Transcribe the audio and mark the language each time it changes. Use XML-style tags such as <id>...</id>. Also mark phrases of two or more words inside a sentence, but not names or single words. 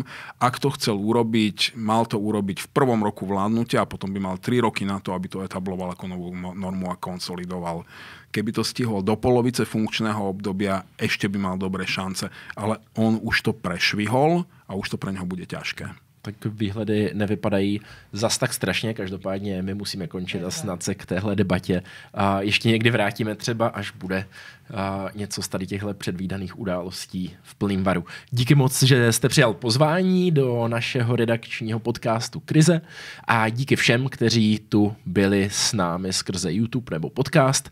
<sk>Ak to chcel urobiť, mal to urobiť v prvom roku vládnutia a potom by mal 3 roky na to, aby to etabloval ako novú normu a konsolidoval. Keby to stihol do polovice funkčného obdobia, ešte by mal dobré šance. Ale on už to prešvihol a už to pre neho bude ťažké.</sk> <cs>Tak výhledy nevypadají zas tak strašně, každopádně my musíme končit a snad se k téhle debatě a ještě někdy vrátíme třeba, až bude něco z tady těchto předvídaných událostí v plným varu. Díky moc, že jste přijal pozvání do našeho redakčního podcastu Krize a díky všem, kteří tu byli s námi skrze YouTube nebo podcast.</cs>